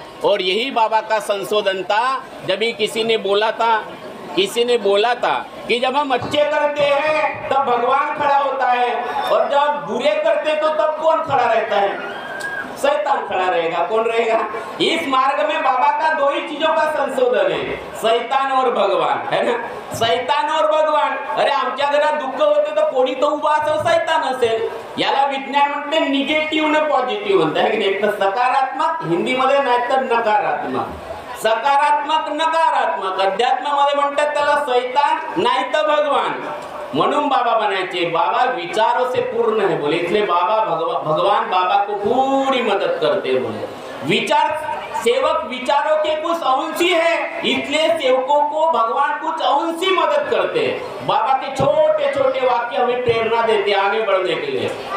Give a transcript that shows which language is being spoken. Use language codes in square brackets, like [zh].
[hi] और यही बाबा का संशोधन था. जब ही किसी ने बोला था कि जब हम अच्छे करते हैं तब भगवान खड़ा होता है, और जब बुरे करते तो तब कौन खड़ा रहता है? शैतान खड़ा रहेगा. कौन रहेगा? इस मार्ग में बाबा का दो ही चीजों का संशोधन है, शैतान और भगवान, है ना. शैतान और भगवान. [mr] अरे आमच्या घरात दुःख होते तर कोणी तो उभा असेल, शैतान असेल. याला विज्ञान म्हणते निगेटिव्ह न पॉझिटिव्ह म्हणते, है की नाही? एक तर सकारात्मक हिंदीमध्ये, नाही तर नकारात्मक. सकारात्मक नकारात्मक. अध्यात्मामध्ये म्हणतात त्याला शैतान नाही तर भगवान. म्हणून बाबा बनायचे. [hi] बाबा विचारों से पूर्ण है. बोले इसलिए भगवान बाबा को पूरी मदद करते हैं. बोले विचार सेवक विचारों के कुछ अंशी है, इसलिए सेवकों को भगवान कुछ अंशी मदद करते हैं. बाबा के छोटे छोटे वाक्य हमें प्रेरणा देते हैं आगे बढ़ने के लिए.